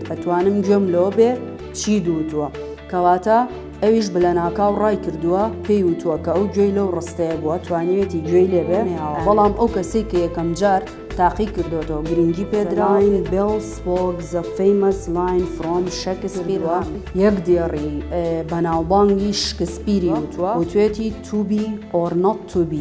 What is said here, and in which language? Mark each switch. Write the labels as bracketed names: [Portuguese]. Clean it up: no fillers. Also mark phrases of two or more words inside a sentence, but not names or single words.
[Central Kurdish] ئەتوانم گوێم لەوە بێ چی دووتووە کەواتە ئەویش بلە ناکاو ڕای کردووە پێی وتووە کە ئەو گوێی لەو ڕستەیە بووە توانیوێتی گوێی لێبێ بەڵام ئەو کەسێک کە یەکەم جار تاقی کردوەوە گرنگی پێدراین. [English] Bell spoke the famous line from Shakespeare. [Central Kurdish] یەک دێڕی بەناوبانگی شکسپیری وتووە وتوێتی [English] to be or not to be.